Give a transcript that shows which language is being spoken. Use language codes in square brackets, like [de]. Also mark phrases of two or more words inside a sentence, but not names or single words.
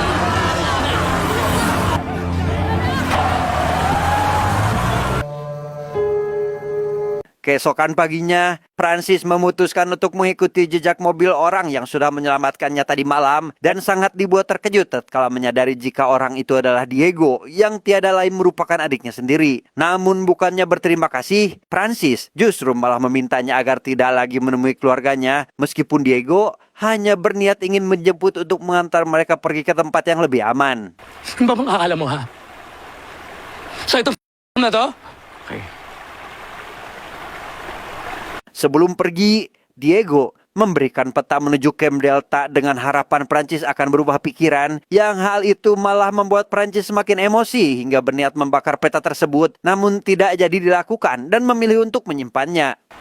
[id] Keesokan paginya, Francis memutuskan untuk mengikuti jejak mobil orang yang sudah menyelamatkannya tadi malam dan sangat dibuat terkejut tatkala menyadari jika orang itu adalah Diego yang tiada lain merupakan adiknya sendiri. Namun bukannya berterima kasih, Francis justru malah memintanya agar tidak lagi menemui keluarganya meskipun Diego hanya berniat ingin menjemput untuk mengantar mereka pergi ke tempat yang lebih aman. [tl] Ano ba bang akala mo, ha? So ito na to? Okay. [id] Sebelum pergi, Diego memberikan peta menuju Camp Delta dengan harapan Prancis akan berubah pikiran, yang hal itu malah membuat Prancis semakin emosi hingga berniat membakar peta tersebut, namun tidak jadi dilakukan dan memilih untuk menyimpannya.